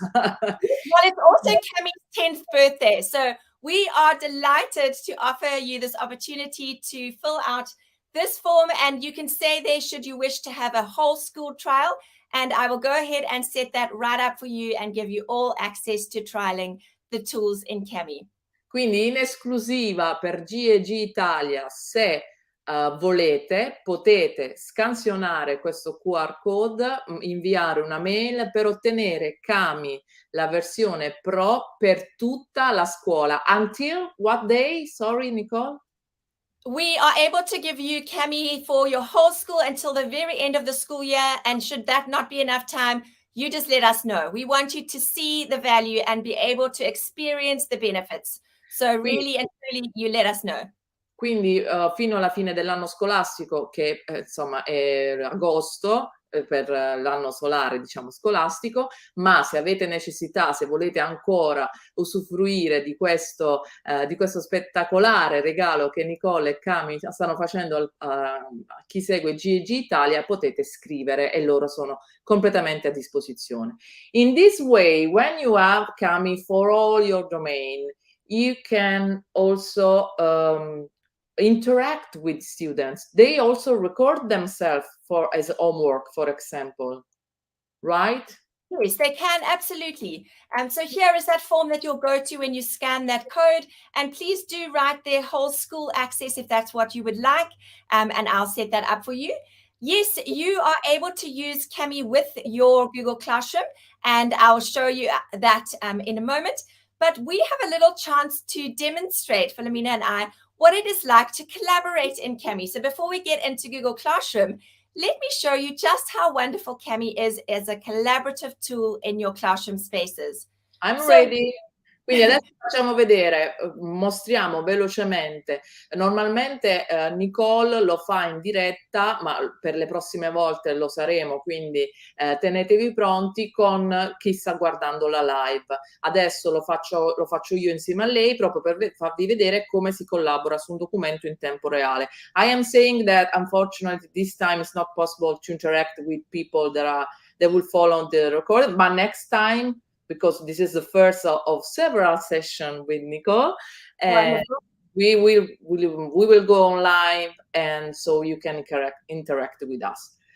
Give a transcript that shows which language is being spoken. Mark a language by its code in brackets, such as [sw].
[en] Well, it's also Cami's 10th birthday. So we are delighted to offer you this opportunity to fill out this form. And you can say there, should you wish to have a whole school trial. And I will go ahead and set that right up for you and give you all access to trialing the tools in Cami. [it] Quindi in esclusiva per GEG Italia, se volete, potete scansionare questo QR code, inviare una mail per ottenere Cami, la versione Pro per tutta la scuola. [en] Until what day? Sorry, Nicole? We are able to give you Cami for your whole school until the very end of the school year. And should that not be enough time, you just let us know. We want you to see the value and be able to experience the benefits. So really and truly, you let us know. [it] Quindi fino alla fine dell'anno scolastico, che insomma è agosto, per l'anno solare, diciamo, scolastico, ma se avete necessità, se volete ancora usufruire di questo spettacolare regalo che Nicole e Cami stanno facendo a chi segue GEG Italia, potete scrivere e loro sono completamente a disposizione. [en] In this way, when you have Cami for all your domain, you can also interact with students. They also record themselves as homework, for example, right? Yes, they can, absolutely. So here is that form that you'll go to when you scan that code. And please do write their whole school access if that's what you would like. And I'll set that up for you. Yes, you are able to use Cami with your Google Classroom, and I'll show you that in a moment. But we have a little chance to demonstrate, Philomena and I, what it is like to collaborate in Cami. So before we get into Google Classroom, let me show you just how wonderful Cami is as a collaborative tool in your classroom spaces. I'm ready. [it] Quindi adesso facciamo vedere, mostriamo velocemente. Normalmente Nicole lo fa in diretta, ma per le prossime volte lo saremo, quindi tenetevi pronti con chi sta guardando la live. Adesso lo faccio io insieme a lei, proprio per farvi vedere come si collabora su un documento in tempo reale. [en] I am saying that unfortunately this time it's not possible to interact with people that will follow the recording, but next time, because this is the first of several sessions with Nicole, and we will go on live, and so you can interact with us.